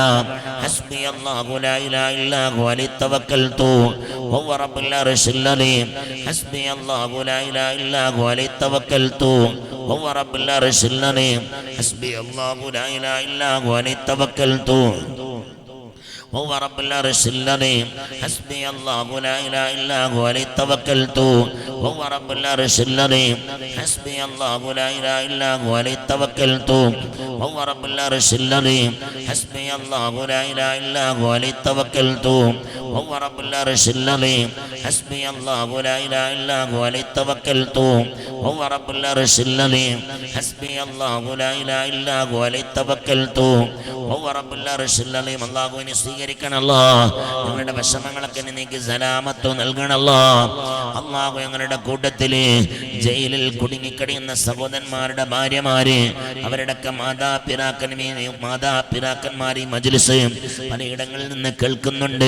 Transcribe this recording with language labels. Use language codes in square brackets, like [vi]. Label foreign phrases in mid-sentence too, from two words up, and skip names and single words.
[ar] حسبي الله لا إله إلا هو عليه توكلت وهو رب العرش العليم. حسبي الله لا إله إلا هو عليه توكلت وهو رب العرش العليم. حسبي الله لا إله إلا هو عليه توكلت وهو رب العرش العظيم. حسبي الله لا إله إلا هو عليه توكلت وهو رب العرش العظيم. حسبي الله لا إله إلا هو عليه توكلت وهو رب العرش العظيم. حسبي الله لا إله إلا هو عليه توكلت وهو رب العرش العظيم. حسبي الله لا إله إلا هو عليه توكلت وهو رب العرش العظيم. حسبي الله لا إله إلا هو عليه توكلت وهو رب العرش العظيم. [ml] അല്ലാഹുവിനെ സ്വീകരിക്കണമല്ലോ. ഞങ്ങളുടെ വിഷമങ്ങളൊക്കെ നീക്കി സലാമത്ത് നൽകണമല്ലോ. അല്ലാഹു ഞങ്ങളുടെ കൂട്ടത്തില് ജയിലിൽ കുടുങ്ങിക്കടിയുന്ന സഹോദരന്മാരുടെ ഭാര്യമാര്, അവരുടെയൊക്കെ മാതാപിതാക്കന്മാർ ഈ മജ്ലിസ് പലയിടങ്ങളിൽ നിന്ന് കേൾക്കുന്നുണ്ട്.